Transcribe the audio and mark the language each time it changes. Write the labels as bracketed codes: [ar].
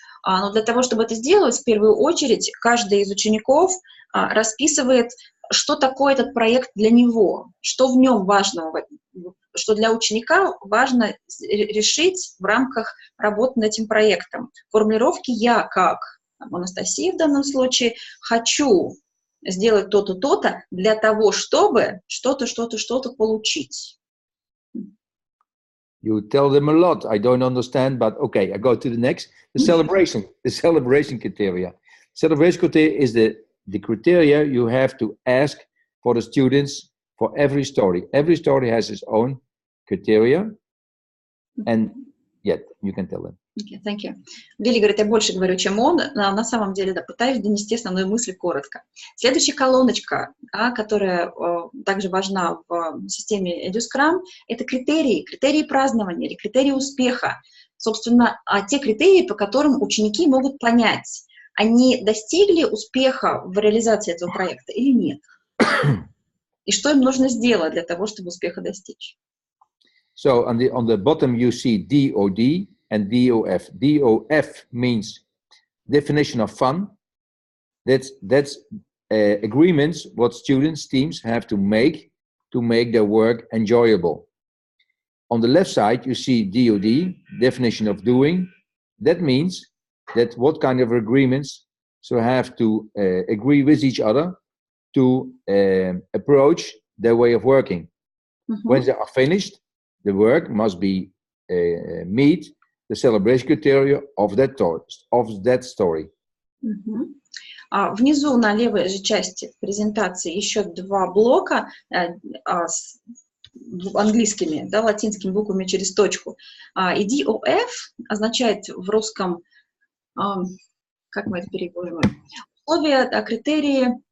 [ru] Но для того, чтобы это сделать, в первую очередь, каждый из учеников расписывает, что такое этот проект для него, что в нем важного, что для ученика важно решить в рамках работы над этим проектом. Формулировки «я» как Анастасия в данном случае «хочу» сделать то-то, то-то для того, чтобы что-то, что-то, что-то получить. [en] You tell them a lot. I don't understand, but okay, I go to the next. The celebration criteria. Celebration criteria is the criteria you have to ask for the students for every story. Every story has its own criteria, and yet you can tell them. Okay, thank you. [ru] Вилли говорит, я больше говорю, чем он. На самом деле, да, пытаюсь донести основную мысль коротко. Следующая колоночка, которая также важна в системе edscrum, это критерии празднования или критерии успеха. Собственно, те критерии, по которым ученики могут понять, они достигли успеха в реализации этого проекта или нет. И что им нужно сделать для того, чтобы успеха достичь. [en] So on the bottom you see DOD and DOF. DOF means definition of fun. That's agreements what students, teams have to make their work enjoyable. On the left side you see DOD, definition of doing. That means that what kind of agreements so have to agree with each other to approach their way of working. When they are finished, the work must be meet the celebration criteria of that story. [ru] Внизу на левой же части презентации еще два блока с английскими, да, латинскими буквами через точку. И DOF означает в русском, как мы это переводим, условия, критерии